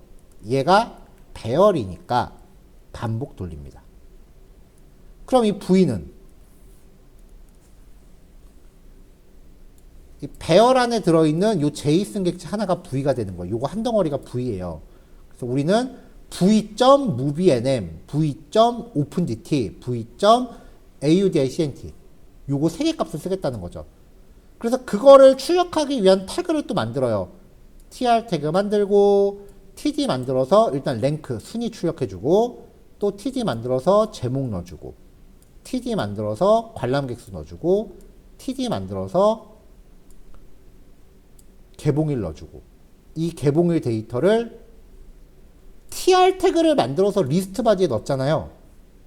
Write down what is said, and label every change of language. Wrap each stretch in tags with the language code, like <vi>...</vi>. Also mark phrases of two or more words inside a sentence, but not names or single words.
<ko>얘가 배열이니까 반복 돌립니다. 그럼 이 V는 이 배열 안에 들어있는 요 제이슨 객체 하나가 V가 되는 거예요. 요거 한 덩어리가 V예요. 그래서 우리는 v.moveenm, v.opendt, v.audicent 요거 세 개 값을 쓰겠다는 거죠. 그래서 그거를 출력하기 위한 태그를 또 만들어요. tr 태그 만들고 td 만들어서 일단 랭크 순위 출력해주고 또 td 만들어서 제목 넣어주고 td 만들어서 관람객수 넣어주고 td 만들어서 개봉일 넣어주고 이 개봉일 데이터를 tr 태그를 만들어서 리스트 바디에 넣었잖아요.</ko>